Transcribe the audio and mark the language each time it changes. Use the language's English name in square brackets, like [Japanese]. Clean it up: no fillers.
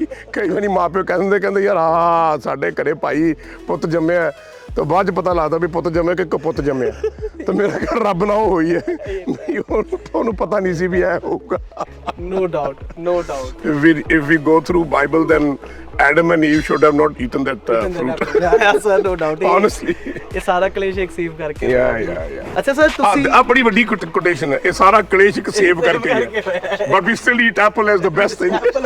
[Punjabi] ਕਈ ਵਾਰੀ ਮਾਂ ਪਿਓ ਕਹਿੰਦੇ ਯਾਰ ਆ ਸਾਡੇ ਘਰੇ ਭਾਈ ਪੁੱਤ ਜੰਮਿਆ, ਤਾਂ ਬਾਅਦ 'ਚ ਪਤਾ ਲੱਗਦਾ ਵੀ ਪੁੱਤ ਜੰਮਿਆ ਕਿ ਕਪੁੱਤ ਜੰਮਿਆ। ਤਾਂ ਮੇਰਾ ਘਰ ਰੱਬ ਨਾਲ ਉਹ ਹੋਈ ਹੈ, ਨਹੀਂ ਉਹਨੂੰ ਪਤਾ ਨਹੀਂ ਸੀ ਵੀ ਇਹ ਹੋਊਗਾ। [English] No doubt, no doubt. If we go through Bible, then Adam and Eve should have not eaten that fruit. Yeah, sir, no doubt. Honestly. [Punjabi] ਇਹ ਸਾਰਾ ਕਲੇਸ਼ ਇੱਕ ਸੇਵ ਕਰਕੇ। [English] Yeah. [Punjabi] ਅੱਛਾ ਸਰ ਤੁਸੀਂ ਆ ਬੜੀ ਵੱਡੀ ਕੋਟੇਸ਼ਨ ਹੈ, ਇਹ ਸਾਰਾ ਕਲੇਸ਼ ਇੱਕ ਸੇਵ ਕਰਕੇ ਹੈ। [English] But we still eat apple as the best thing.